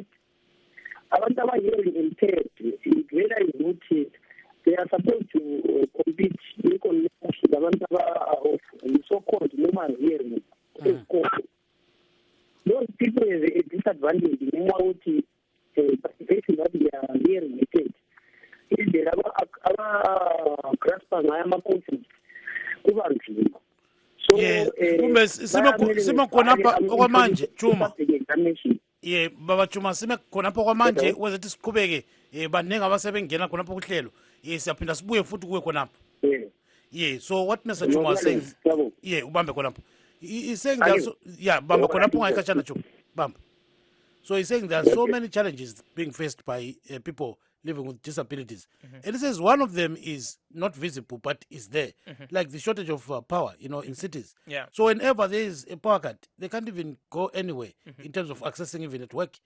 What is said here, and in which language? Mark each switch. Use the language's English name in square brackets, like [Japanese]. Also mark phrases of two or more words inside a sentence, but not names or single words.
[North Ndebele] Abantu aba [English] hearing impaired, they are supposed to compete with abantu of so-called normal hearing. Those people have a disadvantage in participation that they are hearing impaired. If they are grasping ama-concepts, [North Ndebele] kuba nzima. [English] So [North Ndebele] kumbe sime khonapha okwamanje Juma. Baba Juma sime khonapha okwamanje wezethi siqhubeke baningi abasebengena khonapha kuhlelo. Siyaphinda sibuye futhi kuwe khonapha. [English] So what Mr. Juma was saying, [North Ndebele] ubambe khonapha. [English] He's saying that [North Ndebele] bamba khonapha ungayikhatshana Juma. Bamba. [English] So he's saying there are so many challenges being faced by people living with disabilities. And he says one of them is not visible, but is there. Like the shortage of power, in cities. So whenever there is a power cut, they can't even go anywhere in terms of accessing even at work.